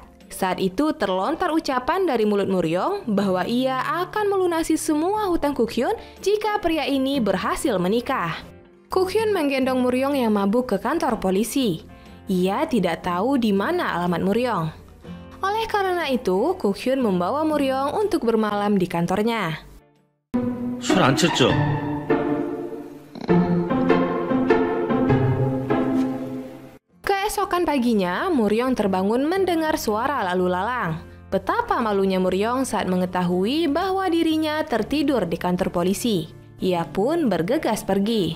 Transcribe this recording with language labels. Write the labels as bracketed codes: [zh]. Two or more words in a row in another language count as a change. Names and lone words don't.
[id] Saat itu terlontar ucapan dari mulut Muryong bahwa ia akan melunasi semua hutang Kuk-hyun jika pria ini berhasil menikah. Kuk-hyun menggendong Muryong yang mabuk ke kantor polisi. Ia tidak tahu di mana alamat Muryong. Oleh karena itu, Kuk-hyun membawa Muryong untuk bermalam di kantornya. [ko] 술 안 쳤죠? [id] Keesokan paginya, Muryong terbangun mendengar suara lalu lalang. Betapa malunya Muryong saat mengetahui bahwa dirinya tertidur di kantor polisi. Ia pun bergegas pergi.